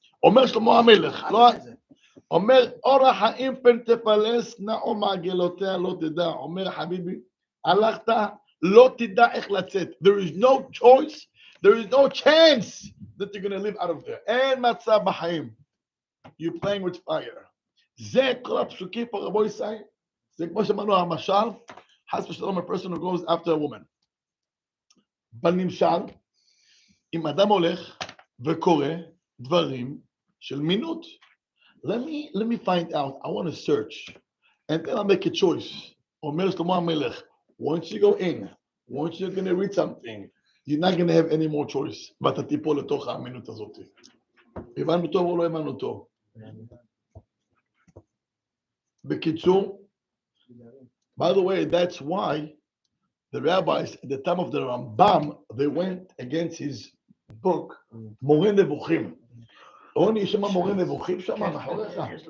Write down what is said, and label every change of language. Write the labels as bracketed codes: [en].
[he] אומר שלמה המלך, אומר אורח חיים פן תפלס, נעו מעגלותיה לא תדע. אומר חביבי, הלכת, לא תדע איך לצאת. [en] There is no choice, there is no chance that you're going to live out of there. [he] אין מצב בחיים. [en] You're playing with fire. [he] זה כל הפסוקים פה רבו ישראל. זה כמו שאמרנו המשל, חס ושלום [en] a person who goes after a woman. [he] בנמשל, אם אדם הולך וקורא דברים של מינות, [en] let me find out, I want to search, and then I'll make a choice. [he] אומר שלמה המלך, [en] once you go in, once you're going to read something, you're not going to have any more choice, [he] ואתה תיפול לתוך האמינות הזאת. הבנו טוב או לא הבנו טוב? בקיצור, [en] by the way, that's why the rabbis at the time of the Rambam, they went against his book, מורה נבוכים. [he] רוני, יש שם מורה נבוכים שם, מאחוריך?